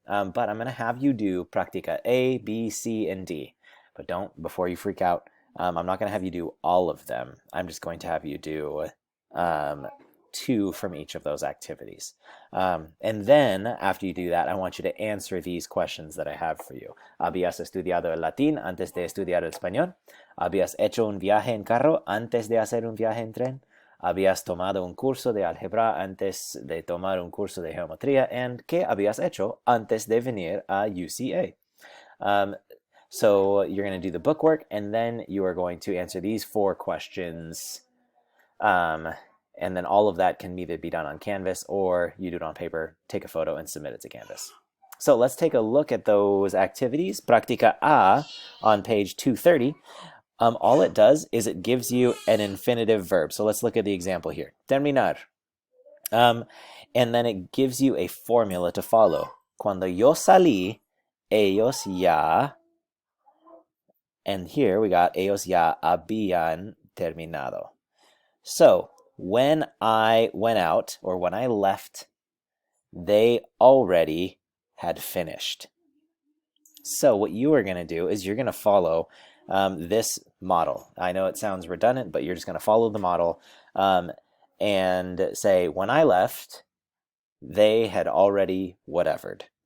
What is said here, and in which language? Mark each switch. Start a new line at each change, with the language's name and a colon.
English: But I'm going to have you do Practica A, B, C, and D. But don't, before you freak out, I'm not going to have you do all of them. I'm just going to have you do 2 from each of those activities. And then, after you do that, I want you to answer these questions that I have for you.
Spanish: ¿Habías estudiado el latín antes de estudiar el español? ¿Habías hecho un viaje en carro antes de hacer un viaje en tren? ¿Habías tomado un curso de álgebra antes de tomar un curso de geometría? And ¿qué habías hecho antes de venir a UCA?
English: So you're going to do the book work, and then you are going to answer these 4 questions. And then all of that can either be done on Canvas, or you do it on paper, take a photo, and submit it to Canvas. So let's take a look at those activities. Practica A on page 230. All it does is it gives you an infinitive verb. So let's look at the example here. Terminar. And then it gives you a formula to follow.
Spanish: Cuando yo salí, ellos ya...
English: And here we got
Spanish: ellos ya habían terminado.
English: So when I went out, or when I left, they already had finished. So what you are going to do is you're going to follow this model. I know it sounds redundant, but you're just going to follow the model and say, when I left, they had already whatevered.